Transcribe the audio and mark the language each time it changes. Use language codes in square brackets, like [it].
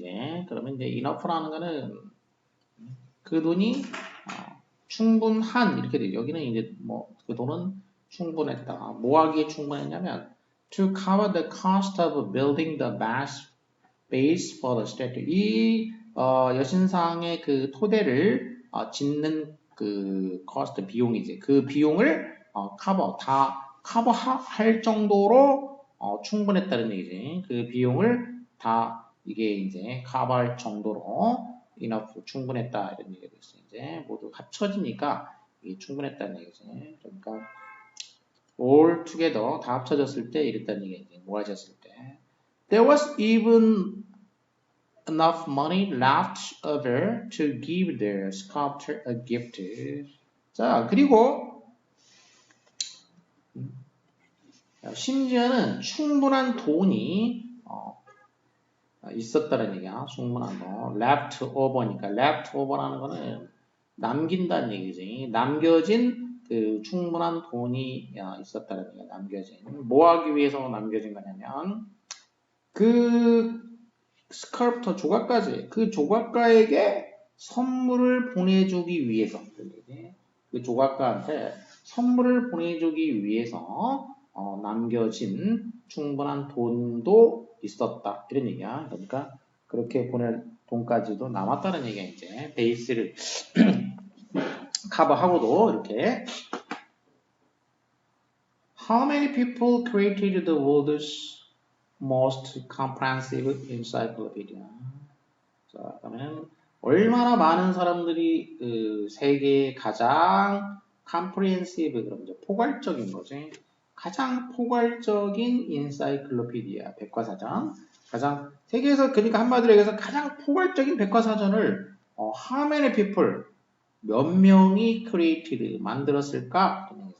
[ko] 이제 그러면 이제 enough라는 거는 그 돈이 충분한 이렇게 돼. 여기는 이제 뭐 그 돈은 충분했다. 뭐 하기에 충분했냐면 [en] to cover the cost of building the base for the statue. [ko] 이 여신상의 그 토대를 짓는 그 cost 비용이지. 그 비용을 커버할 정도로 충분했다는 얘기지. 그 비용을 다 이게 이제 커버할 정도로 enough, 충분했다 이런 얘기가 있어요. 이제 모두 합쳐지니까 이게 충분했다는 얘기지. 그러니까 [en] all together [ko] 다 합쳐졌을 때 이랬다는 얘기지. 모아졌을 때. [en] There was even enough money left over to give the sculptor a gift. [ko] 자, 그리고 심지어는 충분한 돈이 있었다는 얘기야. 충분한 거. left over니까 left over라는 거는 남긴다는 얘기지. 남겨진 그 충분한 돈이 있었다는 얘기가 남겨진. 뭐 하기 위해서 남겨진 거냐면 그 스컬프터 조각가지. 그 조각가에게 선물을 보내주기 위해서 그 조각가한테 선물을 보내주기 위해서 남겨진 충분한 돈도 있었다. 이런 얘기야. 그러니까 그렇게 보낼 돈까지도 남았다는 얘기야. 이제 베이스를 커버하고도 이렇게 [en] How many people created the world's most comprehensive encyclopedia? [ko] 자, 그러면 얼마나 많은 사람들이 그 세계의 가장 comprehensive, 그럼 이제 포괄적인 거지. 가장 포괄적인 인사이클로피디아, 백과사전. 가장 세계에서, 그러니까 한마디로 얘기해서 가장 포괄적인 백과사전을 [en] how many people, [ko] 몇 명이 created, 만들었을까?